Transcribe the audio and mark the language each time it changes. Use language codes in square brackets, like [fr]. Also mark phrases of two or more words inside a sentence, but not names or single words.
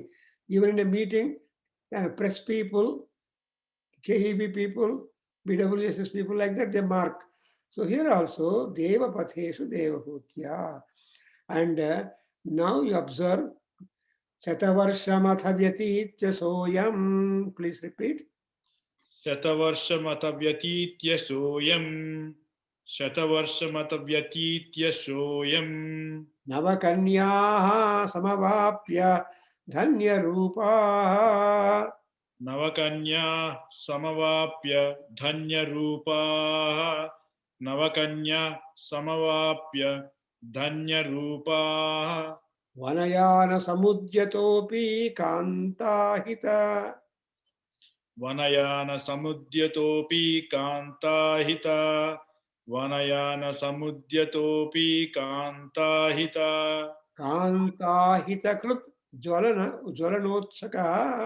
[en] Even in a meeting, press people, KEB people, BWSS people, like that, they mark. So here also, [sa] Deva Patheshu Devahutya. [en] And now you observe, [sa] Shatavarshamathavatyitya soyam. [en] Please repeat. [sa] Shatavarshamathavatyitya soyam. Shatavarshamathavatyitya soyam. Navakanyaha samavapya dhanya rupa. Navakanya samavapya dhanya rupa. Navakanya samavapya dhanya rupa. Vanayana samudyatopi kantahita. Vanayana samudyatopi kantahita. Vanayana samudyatopi kantahita. Kantahita krut jwalanotsuka.